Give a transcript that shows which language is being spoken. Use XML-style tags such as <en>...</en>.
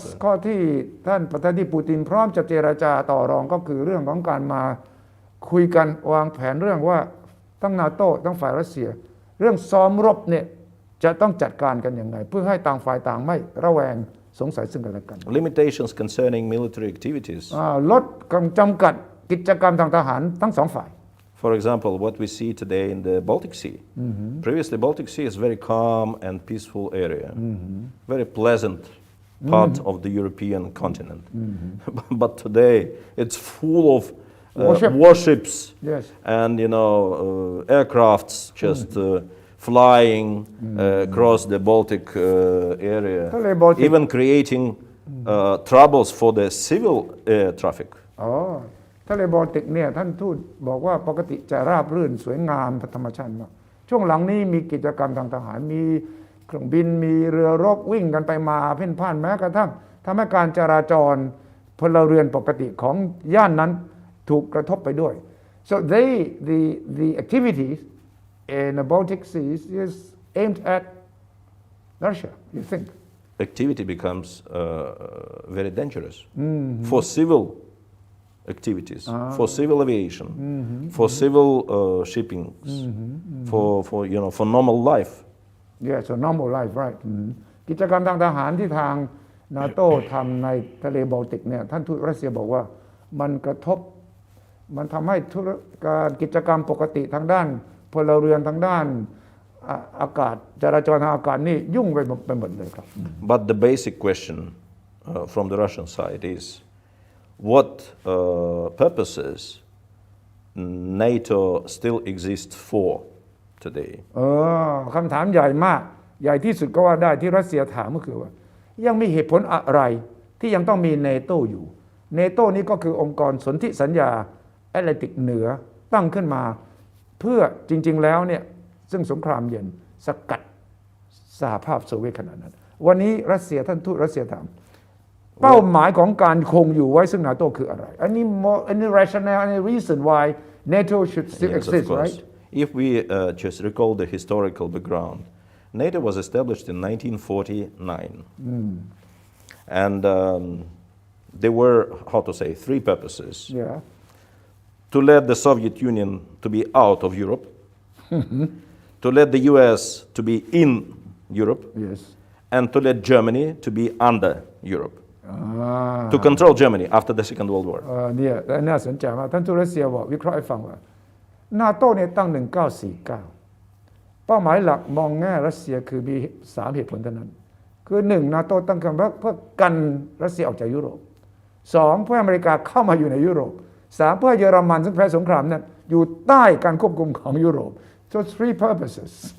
<th>ข้อที่ท่านประธานาธิบดีปูตินพร้อมจะเจรจาต่อรองก็คือเรื่องของการมาคุยกันวางแผนเรื่องว่าทั้งนาโต้ทั้งฝ่ายรัสเซียเรื่องซ้อมรบเนี่ยจะต้องจัดการกันยังไงเพื่อให้ต่างฝ่ายต่างไม่ระแวงสงสัยซึ่งกันและกัน</th> <en>Limitations concerning military activities.</en> <th>ลดจำกัดกิจกรรมทางทหารทั้งสองฝ่าย</th> <en>For example, what we see today in the Baltic Sea. Previously, Baltic Sea is a very calm and peaceful area, very pleasant part of the European continent. But today, it's full of warships and aircrafts just flying across the Baltic area, even creating troubles for the civil air traffic.</en> <th>ทะเลบอลติกเนี่ยท่านทูตบอกว่าปกติจะราบรื่นสวยงามธรรมชาติมากช่วงหลังนี้มีกิจกรรมทางทหารมีเครื่องบินมีเรือรบวิ่งกันไปมาเพ่นพ่านแม้กระทั่งทำให้การจราจรพลเรือนปกติของย่านนั้นถูกกระทบไปด้วย</th> <en>so the activities in the Baltic Sea is aimed at Russia you think activity becomes very dangerous for civil activities, for civil aviation, for civil shipping, for normal life. Yes, so normal life, right.</en> <th>กิจกรรมทางทหารที่ทางนาโต้ทำในทะเลบอลติกเนี่ยท่านทูตรัสเซียบอกว่ามันกระทบมันทำให้การกิจกรรมปกติทางด้านพลเรือนทางด้านอากาศจราจรทางอากาศนี่ยุ่งไปหมดเลยครับ</th> <en>But the basic question from the Russian side is what purposes NATO still exists for today?</en> <th>คำถามใหญ่มากใหญ่ที่สุดก็ว่าได้ที่รัสเซียถามก็คือว่ายังมีเหตุผลอะไรที่ยังต้องมีเนโตอยู่เนโตนี้ก็คือองค์กรสนธิสัญญาแอตแลนติกเหนือตั้งขึ้นมาเพื่อจริงๆแล้วเนี่ยซึ่งสงครามเย็นสกัดสหภาพโซเวียตขณะนั้นวันนี้รัสเซียท่านทูตรัสเซียถามเป้าหมายของการคงอยู่ไว้ซึ่งนาโตคืออะไร</th> <en>any rationale any reason why NATO should still exist right if we just recall the historical background NATO was established in 1949 and there were how to say three purposes to let the Soviet Union to be out of Europe to let the US to be in Europe and to let Germany to be under Europe to control Germany after the Second World War</en> <th>เนี่ยน่าสนใจมากท่านทูตรัสเซียบอกวิเคราะห์ให้ฟังว่านาโต้เนี่ยตั้ง1949เป้าหมายหลักมองแง่รัสเซียคือมี3เหตุผลเท่านั้นคือ1นาโต้ตั้งขึ้นเพื่อกันรัสเซียออกจากยุโรป2เพื่ออเมริกาเข้ามาอยู่ในยุโรป3เพื่อเยอรมันซึ่งแพ้สงครามนั้นอยู่ใต้การควบคุมของยุโรป</th> <en>so three purposes</en>